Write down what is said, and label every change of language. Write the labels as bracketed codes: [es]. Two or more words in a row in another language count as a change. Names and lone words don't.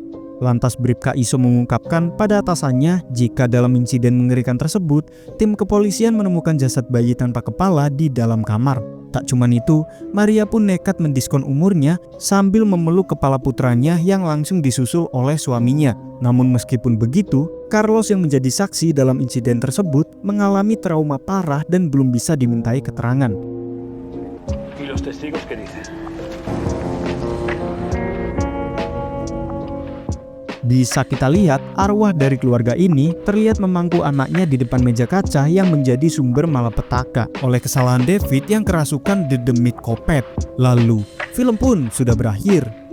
[id] Lantas Bribka Iso mengungkapkan pada atasannya jika dalam insiden mengerikan tersebut, tim kepolisian menemukan jasad bayi tanpa kepala di dalam kamar. Tak cuman itu, Maria pun nekat mendiskon umurnya sambil memeluk kepala putranya yang langsung disusul oleh suaminya. Namun meskipun begitu, Carlos yang menjadi saksi dalam insiden tersebut mengalami trauma parah dan belum bisa dimintai keterangan. [es] ¿Y los testigos qué dicen? [id] Bisa kita lihat, arwah dari keluarga ini terlihat memangku anaknya di depan meja kaca yang menjadi sumber malapetaka oleh kesalahan David yang kerasukan dedemit kopet. Lalu, film pun sudah berakhir.